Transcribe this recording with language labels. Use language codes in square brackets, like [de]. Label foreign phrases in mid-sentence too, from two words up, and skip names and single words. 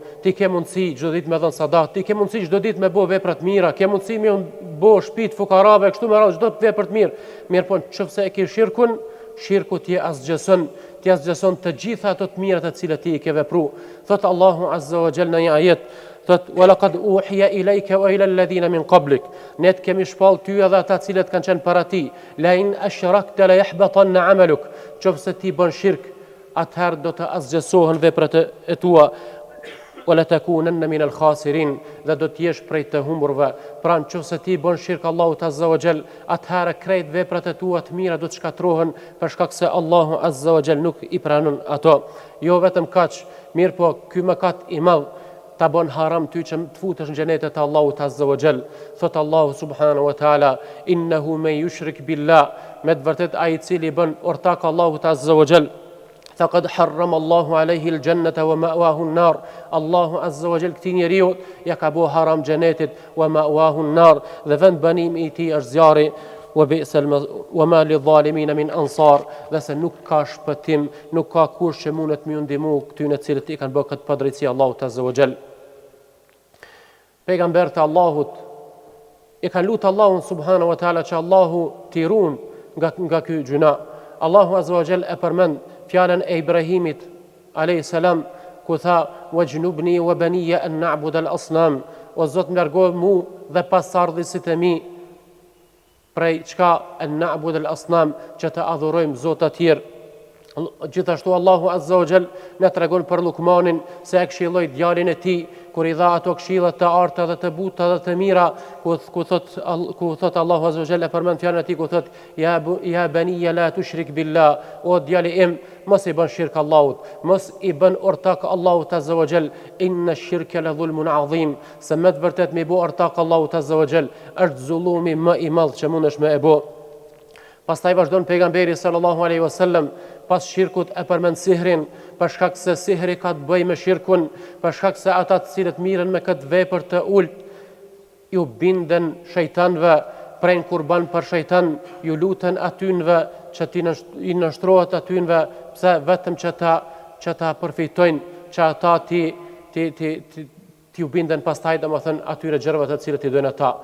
[sq] Ti ke mundësi çdo ditë me dhën sadak, ti ke mundësi çdo ditë me bë vepra të mira, ke mundësi me bë shtëpi të fukarave, kështu me radhë çdo vepër të mirë. Mirë po nëse e ke shirkun, shirku ti asgjëson të gjitha ato të mira të cilat ti i ke vepruar. Thot [ar] الله عز وجل [sq] në një ajet: thot: [ar] "ولقد أوحي إليك وإلى الذين من قبلك", [sq] ne të kemi shpall ty edhe ata të cilët kanë qenë para ti, [ar] "لئن أشركت ليحبطن عملك", [sq] nëse ti bën shirk, atëherë do të asgjësohen veprat e tua, [ar] "ولتكونن من الخاسرين", [sq] dhe do të jesh prej të humburve. Pra nëse ti bën shirk Allahut [ar] عز وجل, [sq] atëherë krejt veprat e tua të mira do të shkatrohen për shkak se [ar] الله عز وجل [sq] nuk i pranon ato. Jo vetëm kaq, mirë po ky mëkat i madh ta bën haram ty që të futesh në xhenetet e Allahut [ar] عز وجل. Thot الله سبحانه وتعالى: "إنه من يشرك بالله", [sq] me të vërtet ai i cili bën ortak Allahut [ar] عز وجل, فقد حرم الله عليه الجنة ومأواه النار. الله عز وجل [sq] këtij njeriu ja ka bo haram xhenetit, [ar] ومأواه النار, [sq] dhe vend banimi i tij është zjarri, [ar] وما للظالمين من أنصار, [sq] dhe se nuk ka shpëtim, nuk ka kush që mundet më ndihmu këtyre të cilët i kanë bërë këtë padrejti Allahut [ar] عز وجل. [sq] Pejgambert e Allahut i kanë lutë Allahun [ar] سبحانه وتعالى [sq] që Allahu t'i ruan nga ky gjuna. [ar] الله عز وجل [sq] e përmend fjalën e Ibrahimit [ar] عليه السلام [sq] ku tha [ar] واجنبني وبني أن نعبد الأصنام, [sq] o Zot më largoj mu dhe pasardhësit e mi prej çka [ar] أن نعبد الأصنام, [sq] që të adhurojmë zot të tjerë. Gjithashtu [ar] الله عز وجل [sq] na tregon për Lukmanin se e këshilloi djalin e tij kur i dha ato këshillat të arta dhe të buta dhe të mira, ku thot [ar] الله عز وجل [sq] e përmend fjalën e tij ku thot [ar] يا بني لا تشرك بالله, [sq] o djali im mos i bën shirk Allahut, mos i bën ortak Allahut [ar] عز وجل, إن الشرك لظلم عظيم, [sq] se me të vërtet me bë ortak Allahut [ar] عز وجل [sq] është zullumi më i madh që mundesh me e bë. Pastaj vazhdon pejgamberi [ar] صلى الله عليه وسلم [sq] pas shirkut e përmend sihrin, për shkak se sihri ka të bëjë me shirkun, për shkak se ata të cilët mirën me këtë vepër të ulët ju binden shejtanëve, prejnë kurban për shejtan, ju luten atynve që i nështrohet atynve, pse vetëm që ta përfitojnë, që ata ti u binden pastaj domethënë atyre gjërave të cilët i dojnë ata.